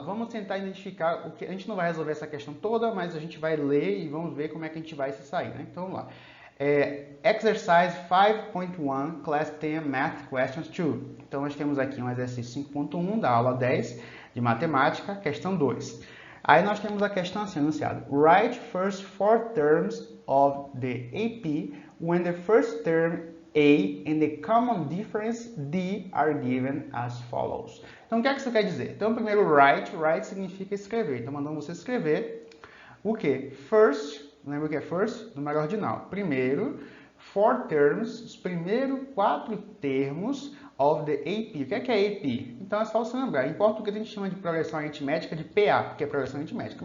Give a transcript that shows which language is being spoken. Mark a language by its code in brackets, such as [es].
[pt] Vamos tentar identificar o que a gente não vai resolver essa questão toda, mas a gente vai ler e vamos ver como é que a gente vai se sair, né? Então vamos lá. [en] Exercise 5.1, Class 10 Math Questions 2. [pt] Então nós temos aqui um exercício 5.1 da aula 10 de matemática, questão 2. Aí nós temos a questão assim anunciada. [en] Write first 4 terms of the AP when the first term A and the common difference D are given as follows. [pt] Então, o que é que isso quer dizer? Então, primeiro, write significa escrever. Então, mandando você escrever o que? First, lembra o que é first? Número ordinal. Primeiro, [en] 4 terms, [pt] os primeiros 4 termos [en] of the AP. [pt] O que é AP? Então, é só você lembrar. Em português, a gente chama de progressão aritmética de PA, porque é progressão aritmética.